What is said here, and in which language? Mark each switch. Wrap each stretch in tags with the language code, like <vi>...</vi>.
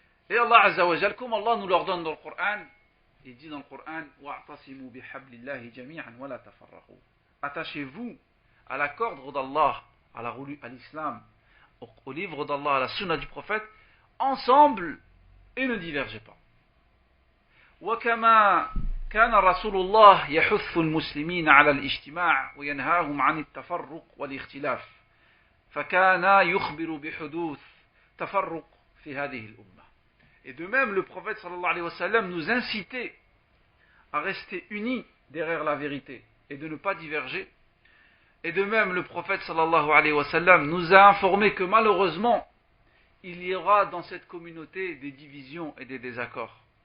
<fr>Et Allah Azza wa Jal, comme Allah nous l'ordonne dans le Coran, il dit dans le Coran:</fr> <ar>wa'tasimu bihablillahi jami'an wa la tafarraqu.</ar> <fr>Attachez-vous à la corde d'Allah, à l'islam, au livre d'Allah, à la sunna du prophète, ensemble et ne divergez pas.</fr> <ar>وكما كان رسول الله يحث المسلمين على الاجتماع وينهاهم عن التفرق والاختلاف فكان يخبر بحدوث تفرق في هذه الأمة.</ar> <fr>Et de même, le prophète sallallahu alayhi wa sallam nous incitait à rester unis derrière la vérité et de ne pas diverger. Et de même, le prophète sallallahu alayhi wa sallam nous a informé que malheureusement, il y aura dans cette communauté des divisions et des désaccords.</fr>